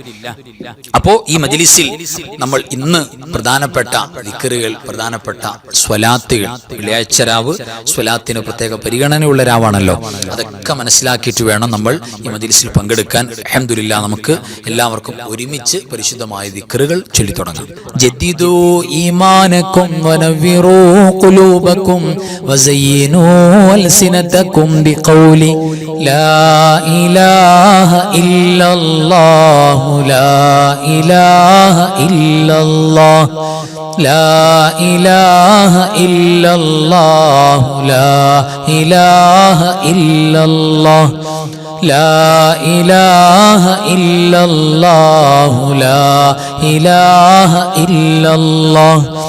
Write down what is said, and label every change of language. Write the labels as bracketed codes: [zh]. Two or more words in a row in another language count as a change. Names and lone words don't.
[ml] അപ്പോ ഈ മജ്‌ലിസിൽ നമ്മൾ ഇന്ന് പ്രധാനപ്പെട്ട ദിക്റുകൾ, പ്രധാനപ്പെട്ട സ്വലാത്തുകൾ, വെള്ളിയാഴ്ച രാവ് സ്വലാത്തിന് പ്രത്യേക പരിഗണനയുള്ള രാവാണല്ലോ, അതൊക്കെ മനസ്സിലാക്കിയിട്ട് വേണം നമ്മൾ ഈ മജ്‌ലിസിൽ പങ്കെടുക്കാൻ. അൽഹംദുലില്ലാഹ്. നമുക്ക് എല്ലാവർക്കും ഒരുമിച്ച് പരിശുദ്ധമായ ദിക്റുകൾ ചൊല്ലി തുടങ്ങാം. [ar] جددوا إيمانكم ونوروا قلوبكم وزينوا ألسنتكم بقولي لا إله إلا الله لا إله إلا الله لا إله إلا الله لا إله إلا الله لا إله إلا الله لا إله إلا الله